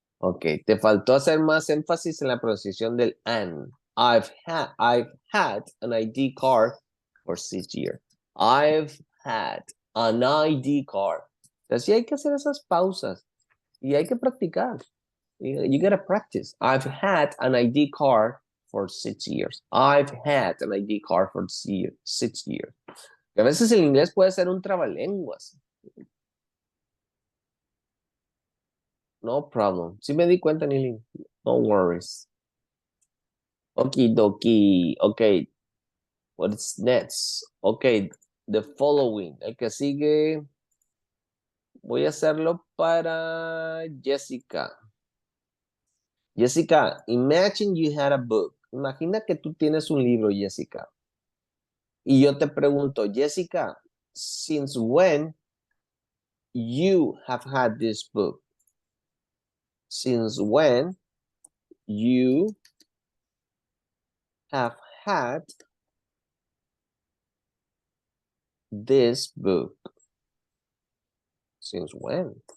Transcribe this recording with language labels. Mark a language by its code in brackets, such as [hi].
[es] Ok, te faltó hacer más énfasis en la pronunciación del an. [en] I've had an ID card for 6 years. I've had an ID card. [es] Entonces sí hay que hacer esas pausas y hay que practicar. [en] You gotta practice. I've had an ID card for 6 years. I've had an ID card for 6 years. [es] A veces el inglés puede ser un trabalenguas. [en] No problem. [es] Sí me di cuenta, Nili. [en] No worries. Okie dokie. Okay. What's next? Okay. The following. [es] El que sigue. Voy a hacerlo para Jessica. [en] Jessica, imagine you had a book. [es] Imagina que tú tienes un libro, [en] Jessica. [es] Y yo te pregunto, [en] Jessica, since when you have had this book? Since when you have had this book? Since when?